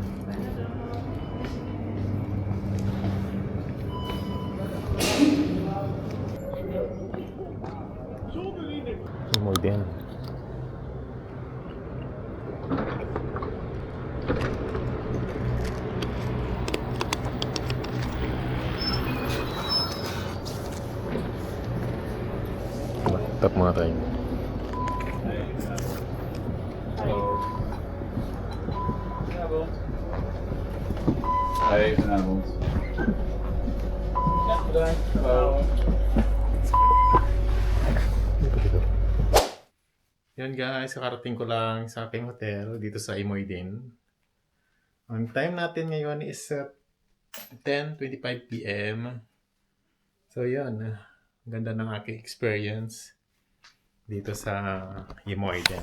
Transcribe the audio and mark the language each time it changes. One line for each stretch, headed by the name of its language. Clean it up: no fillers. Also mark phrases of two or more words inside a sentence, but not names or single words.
Spanish: Muy bien.
Filipino: Tap muna tayo.
Dutch: Hey, vanavond. Ja, bedankt. Hallo.
Filipino: Yan guys, kakarating ko lang sa aking hotel dito sa Imoy din. Ang time natin ngayon is 10:25 PM. So yan, ganda ng aking experience dito sa Imoy din.